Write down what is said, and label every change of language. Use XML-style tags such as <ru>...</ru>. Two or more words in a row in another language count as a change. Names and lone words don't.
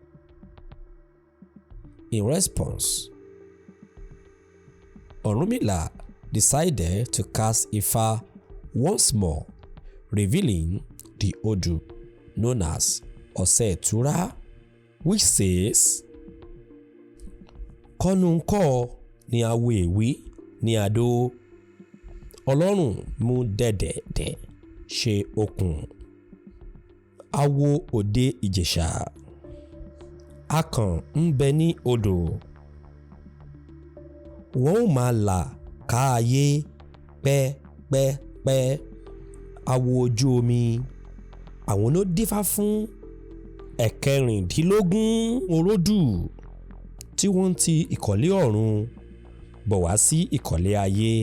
<en>In response, Irunmole decided to cast Ifa once more, revealing the Odu known as Ose Tura, which says,</en> <yo>Kọ́nuńkọ́ ni awo èwí ní àdó, Ọlọ́run mú dẹ̀dẹ̀dẹ̀ ṣe okùn, awo òde Ìjẹ̀ṣà, akàn ń bẹ ní odò, wọ́n ó máa là ká ayé pẹ́pẹ́pẹ́, awo ojú omi, àwọn ló dífá fún ẹ̀kẹrìndínlógún oródù tí wọ́n ń ti ìkọ̀lé ọ̀run bọ̀ wá sí ìkọ̀lé ayé.</yo>